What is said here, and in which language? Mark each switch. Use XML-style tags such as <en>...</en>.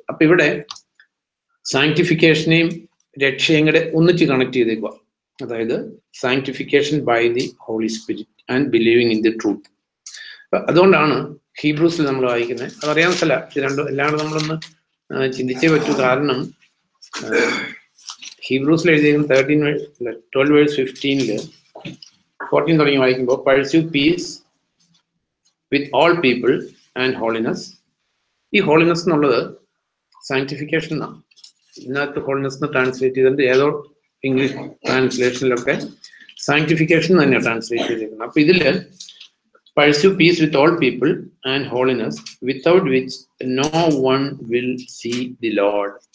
<ml>അപ്പൊ ഇവിടെ സാങ്ക്ടിഫിക്കേഷനെയും രക്ഷയും കൂടെ ഒന്നിച്ച് കണക്ട് ചെയ്തേക്കുക.</ml> <en>അതായത് sanctification by the holy spirit and believing in the truth.</en> <ml>അതുകൊണ്ടാണ് ഹീബ്രൂസിൽ നമ്മൾ വായിക്കുന്നത്. അതറിയാൻ സ്ഥല ഇത് രണ്ടും എല്ലാവരും നമ്മളൊന്ന് ചിന്തിച്ചേ പറ്റൂ. കാരണം ഹീബ്രൂസിൽ എഴുതിയിരിക്കുന്ന 12:15 14 തുടങ്ങി വായിക്കുമ്പോൾ,</ml> <en>pursue peace with all people and holiness.</en> <ml>ഈ ഹോളിനെസ് എന്നുള്ളത് സാങ്ക്ടിഫിക്കേഷൻ എന്നാണ്. ഇതിനകത്ത് ഹോളിനെസ് എന്ന് ട്രാൻസ്ലേറ്റ് ചെയ്തിട്ട് ഏതോ ഇംഗ്ലീഷ് ട്രാൻസ്ലേഷനിലൊക്കെ സാങ്ക്ടിഫിക്കേഷൻ തന്നെയാണ് ട്രാൻസ്ലേറ്റ് ചെയ്തിരിക്കുന്നത്. അപ്പൊ ഇതില്</ml> <en>pursue peace with all people and holiness, without which no one will see the Lord.</en>